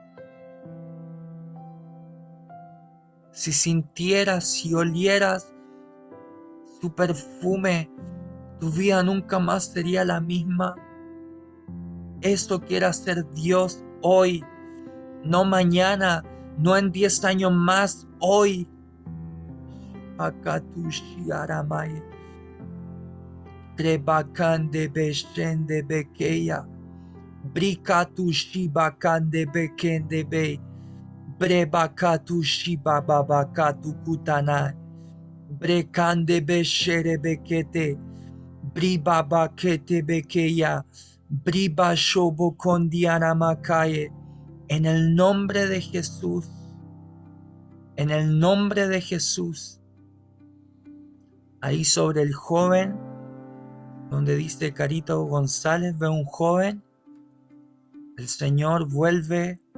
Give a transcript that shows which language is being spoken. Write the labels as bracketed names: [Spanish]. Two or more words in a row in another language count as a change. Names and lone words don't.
[Spanish] Si sintieras y olieras su perfume, tu vida nunca más sería la misma. Eso quiere hacer Dios hoy, no mañana, no en 10 años más, hoy. Akatushi aramai. Trebakande beshende bekeya. Brikatushi bakande bekende be. Brebakatu shibababakatu kutanai. Brekande beshere bekete. Bribabakete bekeya. Briba shobo kondiana makaye. En el nombre de Jesús. En el nombre de Jesús. Ahí sobre el joven, donde dice Carito González, ve un joven. El Señor vuelve.